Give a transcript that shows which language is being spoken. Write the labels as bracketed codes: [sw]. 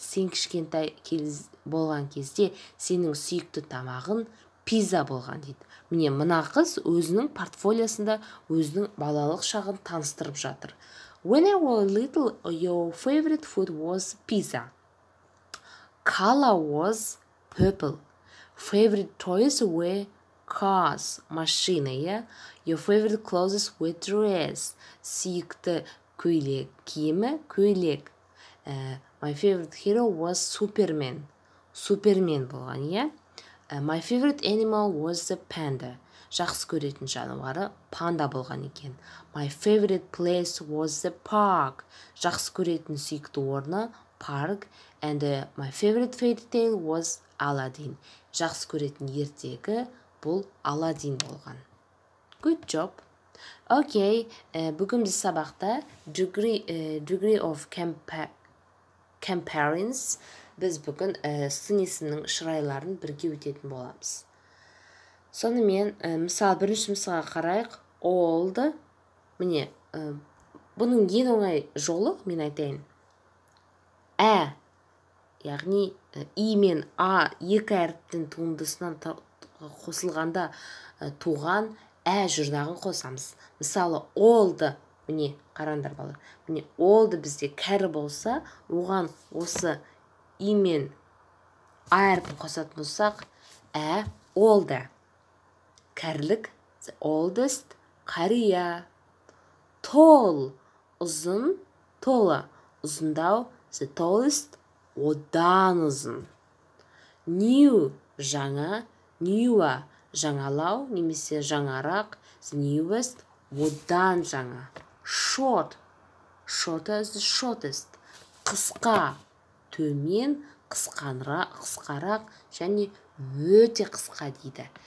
[kk] Сен кішкентай болған кезде сенің сүйікті тамағын пизза болған дейді. Міне мына қыз өзінің портфолиосында өзінің балалық шағын таныстырып жатыр. [en] When I was little, your favorite food was pizza. Color was purple. Favorite toys were cars, машина, yeah? Your favorite clothes were dress. [kk] Сүйікті көйлек, киімі көйлек. [en] My favorite hero was Superman. Superman [kk] болған, [en] yeah? My favorite animal was the panda. [kk] Жақсы көретін жануары панда болған екен. [en] My favorite place was the park. [kk] Жақсы көретін сүйікті орны park. [en] And my favorite fairy tale was Aladdin. [kk] Жақсы көретін ертегі бұл Aladdin болған. [en] Good job. [kk] Okay, бүгін біз сабақта [en] degree of comparison [kk] біз бүгін сын есімнің шырайларын бірге өтетін боламыз. Сонымен, мысал бірінші мысалға қарайық. Old. Міне, бұның ең оңай жолы мен айтайын. Яғни и мен а екі әріптің туындысынан қосылғанда туған жұрнағын қосамыз. Мысалы, old. Міне, қараңдар балар. Міне, old бізде кәрі болса, оған осы и мен а әрпін қосатын болсақ, old. [en] Кәрілік, the oldest, қария. Tall, ұзын, taller, [kk] ұзындау, [en] the tallest, [kk] одан ұзын. [en] New, [kk] жаңа, [en] newer, [kk] жаңалау, немесе жаңарақ, [en] the newest, [kk] одан жаңа. [en] Short, shorter is the shortest, [kk] қысқа, төмен, қысқарақ, және өте қысқа дейді.